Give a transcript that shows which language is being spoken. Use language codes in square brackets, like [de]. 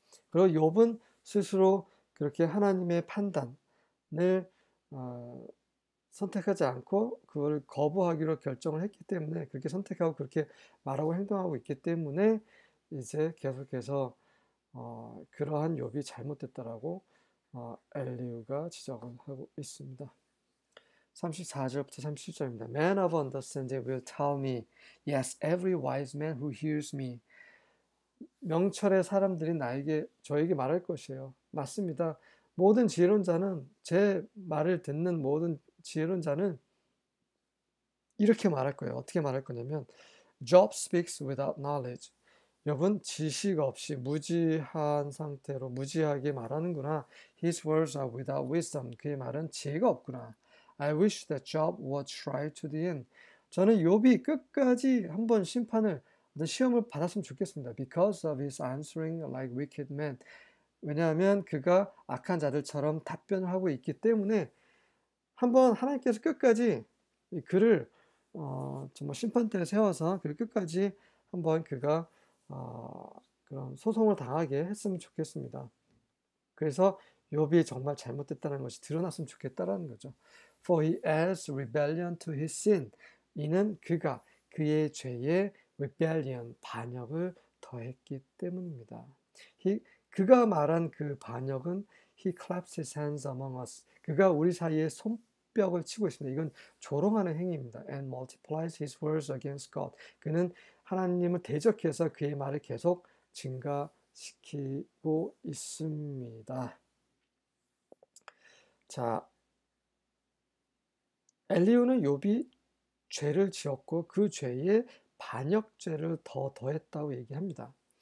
[ko] 그리고 욥은 스스로 그렇게 하나님의 판단을 선택하지 않고 그걸 거부하기로 결정을 했기 때문에 그렇게 선택하고 그렇게 말하고 행동하고 있기 때문에 이제 계속해서 그러한 욥이 잘못됐다라고 엘리후가 지적을 하고 있습니다. 34절부터 37절입니다. [en] Man of understanding will tell me, yes, every wise man who hears me. [ko] 명철의 사람들이 저에게 말할 것이에요. 맞습니다. 모든 지혜로운 자는 제 말을 듣는 모든 지혜로운 자는 이렇게 말할 거예요. 어떻게 말할 거냐면 [en] Job speaks without knowledge. [ko] 욥은 지식 없이 무지한 상태로 무지하게 말하는구나. [en] His words are without wisdom. [ko] 그의 말은 지혜가 없구나. [en] I wish that Job would try to the end. [ko] 저는 욥이 끝까지 한번 시험을 받았으면 좋겠습니다. [en] Because of his answering like wicked men. [ko] 왜냐하면 그가 악한 자들처럼 답변을 하고 있기 때문에 한번 하나님께서 끝까지 그를 정말 심판대에 세워서 그를 끝까지 한번 그가 그런 소송을 당하게 했으면 좋겠습니다. 그래서 욥이 정말 잘못됐다는 것이 드러났으면 좋겠다라는 거죠. [en] For he adds rebellion to his sin. [ko] 이는 그가 그의 죄에 rebellion, 반역을 더했기 때문입니다. 그가 말한 그 반역은 [en] he claps his hands among us. [ko] 그가 우리 사이에 손뼉을 치고 있습니다. 이건 조롱하는 행위입니다. [en] And multiplies his words against God. [ko] 그는 하나님을 대적해서 그의 말을 계속 증가시키고 있습니다. 자, 엘리후는 욥이 죄를 지었고 그 죄에 반역죄를 더했다고 얘기합니다.